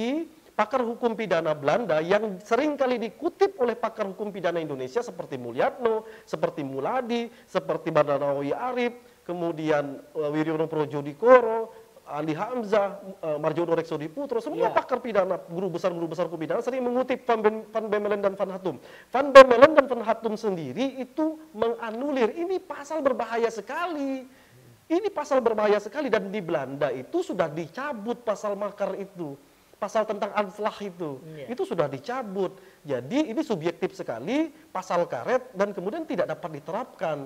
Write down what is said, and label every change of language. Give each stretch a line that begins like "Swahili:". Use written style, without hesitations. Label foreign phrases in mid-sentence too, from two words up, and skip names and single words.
Indonesian: Tapi pakar hukum pidana Belanda yang sering kali dikutip oleh pakar hukum pidana Indonesia seperti Mulyatno, seperti Muladi, seperti Bardanawi Arif, kemudian Wiryono Projodikoro, Ali Hamzah, Marjono Reksodiputro, semua pakar pidana, guru besar hukum pidana sering mengutip Van Bemmelen dan Van Hattum. Van Bemmelen dan Van Hattum sendiri itu menganulir, ini pasal berbahaya sekali. Ini pasal berbahaya sekali, dan di Belanda itu sudah dicabut pasal makar itu. Pasal tentang anslag itu sudah dicabut. Jadi ini subjektif sekali, pasal karet, dan kemudian tidak dapat diterapkan.